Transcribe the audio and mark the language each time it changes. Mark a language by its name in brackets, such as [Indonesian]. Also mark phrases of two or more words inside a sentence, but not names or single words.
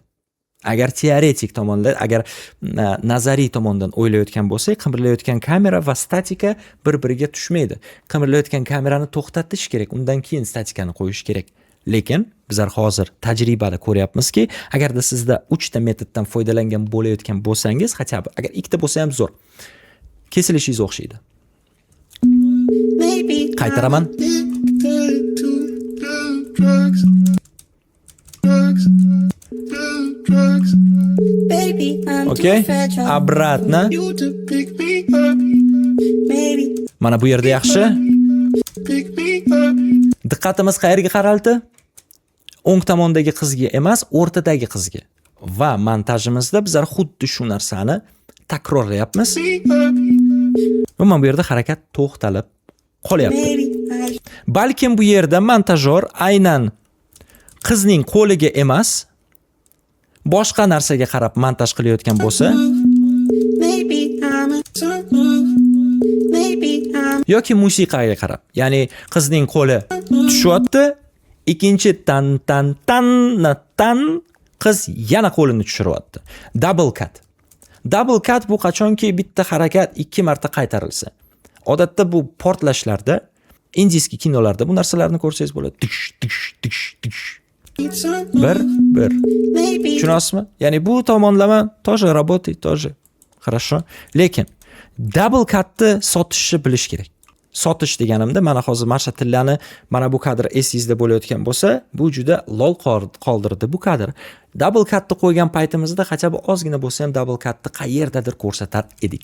[Uzbek] Agar teoretik tomondan, agar nazariy tomondan o'ylayotgan bo'lsak, qimirlayotgan kamera va statika bir-biriga tushmaydi. Qimirlayotgan kamerani to'xtatish kerak, undan keyin statikani qo'yish kerak. Lekin bizlar hozir tajribada ko'ryapmizki, agarda sizda 3 ta metoddan foydalangan bo'layotgan bo'lsangiz, hatto agar ikkita bo'lsa ham zo'r. Kesilishingiz o'xshaydi. [English] maybe [Uzbek] Qaytaraman. [English] addicted to drugs. Drugs. Baby, I'm Okay? too fragile. [Russian] Обратно. [English] You to pick me up. Maybe [Uzbek] Mana bu yerda yaxshi. [English] pick me up. [Uzbek] Diqqatimiz qayerga qaraldi? O'ng tomondagi qizga emas, o'rtadagi qizga. Va montajimizda bizlar xuddi shu narsani takrorlayapmiz. [English] Me up. [Uzbek] Va mana bu yerda harakat to'xtalib qolyapti. [English] Maybe I [Uzbek] Balkim bu yerda montajyor aynan qizning qo'liga emas, boshqa narsaga qarab montaj qilayotgan bo'lsa, [English] maybe I'm maybe I'm [Uzbek] yoki musiqaga qarab, ya'ni qizning qo'li tushyapti, ikkinchi tan qiz yana qo'lini tushiryapti. [English] Double cut. Double cut [Uzbek] bu qachonki bitta harakat 2 marta qaytarilsa. Odatda bu portlashlarda, indiyskiy kinolarda bu narsalarni ko'rsangiz bo'ladi. Tish. [English] need some. [Uzbek] Bir. [English] Maybe [Uzbek] Tushunasizmi? Ya'ni bu tomonlama [Russian] тоже работает, тоже хорошо. [Uzbek] Lekin [English] double cutni [Uzbek] sotishni bilish kerak. Sotish deganimda mana hozir Marsha Tillani mana bu kadr esingizda bo'layotgan bo'lsa, bu juda lol qoldirdi bu kadr. [English] Double cutni [Uzbek] qo'ygan paytimizda hatto ozgina bo'lsa ham [English] double cutni [Uzbek] qayerdadir ko'rsatar edik.